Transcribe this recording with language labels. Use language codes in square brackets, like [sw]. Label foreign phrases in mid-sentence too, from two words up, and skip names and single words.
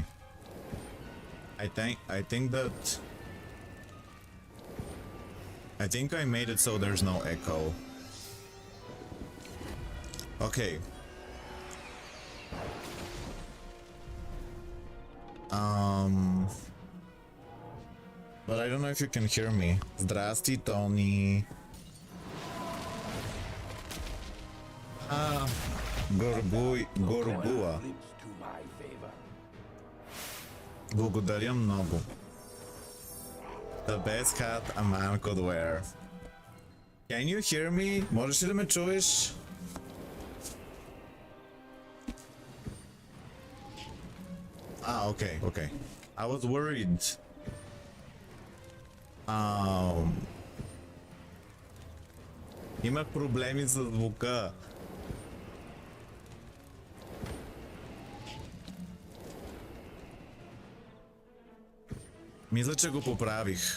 [en] I think I made it so there's no echo. Okay. But I don't know if you can hear me. [bg] Zdrasti, Tony. Горбуа. Благодаря много. [en] The best hat a man could wear. Can you hear me? [bg] Можеш ли да ме чуеш? [en] Okay, okay. I was worried. [bg] Имах проблеми с звука. Мисля, че го поправих.